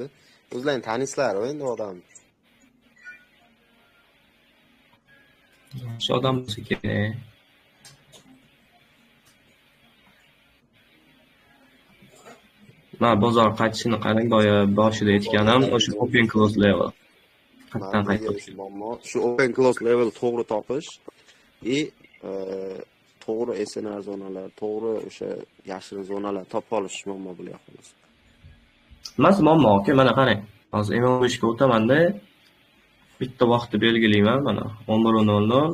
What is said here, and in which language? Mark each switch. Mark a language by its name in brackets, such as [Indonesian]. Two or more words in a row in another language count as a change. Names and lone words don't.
[Uzbek] O'zlaring tanisizlar endi odam. Shu odam bo'lsa kerak. Mana bozor qaytishini qarang, boya boshida aytganim o'sha [English] open close level. [Uzbek] Qayerdan qaytib Shu [English] open close level [Uzbek] to'g'ri topish to'g'ri SNR zonalar, to'g'ri o'sha yashirin zonalar topib olish muammo bo'lyapti. Emas muammo, aka, mana qarang. Hozir M15 ga o'tamanda bitta vaqtni belgilayman mana 11:00.